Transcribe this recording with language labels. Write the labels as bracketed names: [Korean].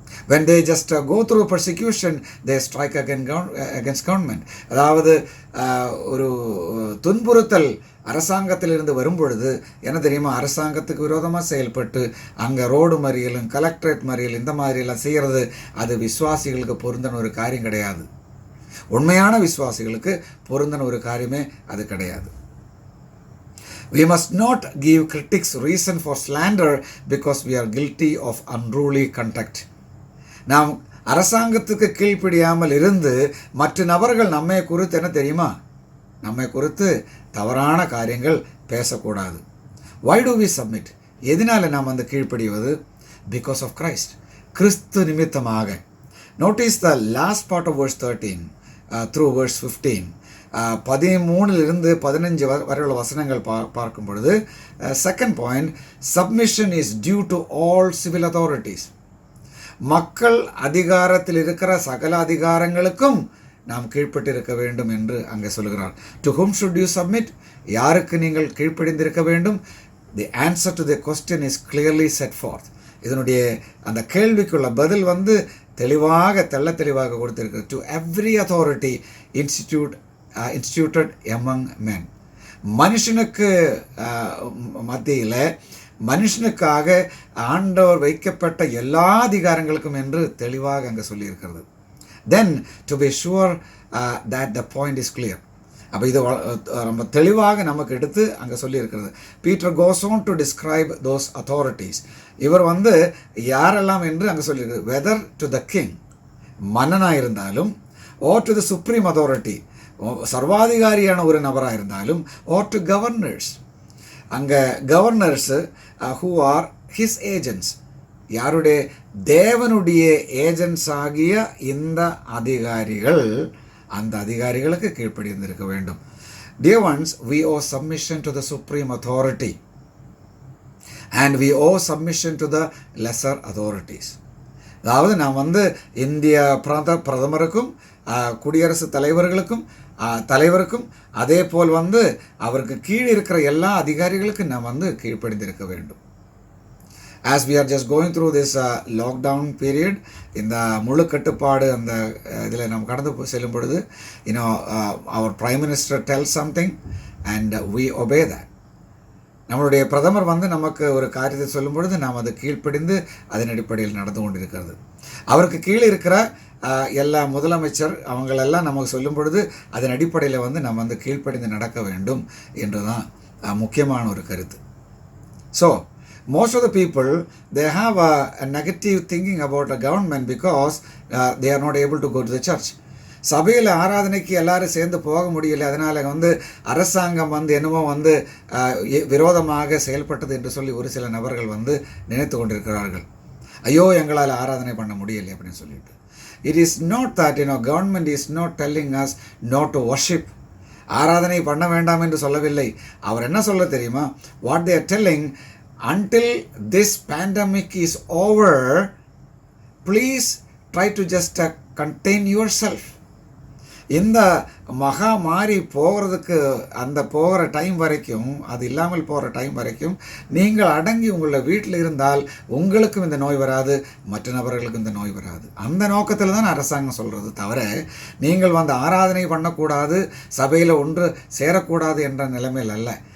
[English] When they just go through persecution, they strike against government. [Tamil] அதாவது ஒரு துன்புறுத்தல் அரசாங்கத்திலிருந்து வரும்பொழுது என்ன தெரியுமா? அரசாங்கத்துக்கு விரோதமாக செயல்பட்டு அங்கே ரோடு மறியலும் கலெக்டரேட் மறியல் இந்த மாதிரியெல்லாம் செய்கிறது அது விசுவாசிகளுக்கு பொருந்தின ஒரு காரியம் கிடையாது. உண்மையான விசுவாசிகளுக்கு பொருந்தின ஒரு காரியமே அது கிடையாது. [English] We must not give critics reason for slander because we are guilty of unruly conduct. [Tamil] நாம் அரசாங்கத்துக்கு கீழ்ப்படியாமல் இருந்து மற்ற நபர்கள் நம்மை குறித்து என்ன தெரியுமா? நம்மை குறித்து தவறான காரியங்கள் பேசக்கூடாது. [English] Why do we submit? [Tamil] எதனால நாம் கீழ்ப்படிவது? [English] Because of Christ. [Tamil] கிறிஸ்து நிமித்தமாக. [English] Notice the last part of verse 13 through verse 15. [Tamil] 13 15 வரையுள்ள வசனங்கள் பார்க்கும் பொழுது [English] Second point, submission is due to all civil authorities. [Tamil] மக்கள் அதிகாரத்தில் இருக்கிற சகல அதிகாரங்களுக்கும் நாம் கீழ்ப்பட்டிருக்க வேண்டும் என்று அங்கே சொல்கிறார். [English] To whom should you submit? [Tamil] யாருக்கு நீங்கள் கீழ்ப்படிந்திருக்க வேண்டும்? [English] The answer to the question is clearly set forth. [Tamil] இதனுடைய அந்த கேள்விக்குள்ள பதில் தெளிவாக தெளிவாக கொடுத்திருக்கிறது. [English] To every authority instituted among men. [Tamil] மனுஷனுக்கு மத்தியில் மனுஷனுக்காக ஆண்டவர் வைக்கப்பட்ட எல்லா அதிகாரங்களுக்கும் என்று தெளிவாக அங்கே சொல்லியிருக்கிறது. [English] Then to be sure that the point is clear. [Tamil] அப்போ இது ரொம்ப தெளிவாக நமக்கு எடுத்து அங்கே சொல்லியிருக்கிறது. [English] Peter goes on to describe those authorities. [Tamil] இவர் யாரெல்லாம் என்று அங்கே சொல்லியிருக்கிறது. [English] whether to the king, [Tamil] மன்னனாக இருந்தாலும், [English] or to the supreme authority, [Tamil] சர்வாதிகாரியான ஒரு நபராக இருந்தாலும், [English] or to governors. அங்கே governors who are his agents. [Tamil] யாருடைய? தேவனுடைய ஏஜென்ட்ஸ் ஆகிய இந்த அதிகாரிகள் அந்த அதிகாரிகளுக்கு கீழ்ப்படிந்திருக்க வேண்டும். [English] Dear ones, we owe submission to the supreme authority and we owe submission to the lesser authorities. [Tamil] அதாவது நாம் இந்திய பிரதமருக்கும் குடியரசுத் தலைவருக்கும் அதே போல் அவருக்கு கீழ் இருக்கிற எல்லா அதிகாரிகளுக்கும் நாம் கீழ்ப்படிந்திருக்க வேண்டும். [English] As we are just going through this lockdown period, [Tamil] இந்த முழு கட்டுப்பாடு அந்த இதில் நாம் கடந்து செல்லும் பொழுது [English] our prime minister tells something and we obey that. [Tamil] நம்மளுடைய பிரதமர் நமக்கு ஒரு காரியத்தை சொல்லும் பொழுது நாம் அதை கீழ்ப்படிந்து அதன் அடிப்படையில் நடந்து கொண்டிருக்கிறது. அவருக்கு கீழே இருக்கிற எல்லா முதலமைச்சர் அவங்களெல்லாம் நமக்கு சொல்லும் பொழுது அதன் அடிப்படையில் நம்ம கீழ்ப்படிந்து நடக்க வேண்டும் என்று தான் முக்கியமான ஒரு கருத்து. [English] So most of the people, they have a negative thinking about the government because they are not able to go to the church. [Tamil] சபையில் ஆராதனைக்கு எல்லாரும் சேர்ந்து போக முடியல, அதனால் அரசாங்கம் என்னமோ விரோதமாக செயல்பட்டது என்று சொல்லி ஒரு சில நபர்கள் நினைத்து கொண்டிருக்கிறார்கள். ஐயோ எங்களால் ஆராதனை பண்ண முடியலை அப்படின்னு சொல்லிட்டு. It is not that government is not telling us not to worship. ஆராதனை பண்ண வேண்டாம் என்று சொல்லவில்லை. அவர் என்ன சொல்ல தெரியுமா? [English] What they are telling, until this pandemic is over, please try to just contain yourself. [Tamil] இந்த மகா மாறி போகிறதுக்கு அந்த போகிற டைம் வரைக்கும், அது இல்லாமல் போகிற டைம் வரைக்கும் நீங்கள் அடங்கி உங்களை வீட்டில் இருந்தால் உங்களுக்கும் இந்த நோய் வராது, மற்ற நபர்களுக்கும் இந்த நோய் வராது. அந்த நோக்கத்தில் தான் அரசாங்கம் சொல்கிறது. தவிர நீங்கள் ஆராதனை பண்ணக்கூடாது, சபையில் ஒன்று சேரக்கூடாது என்ற நிலைமையில் அல்ல.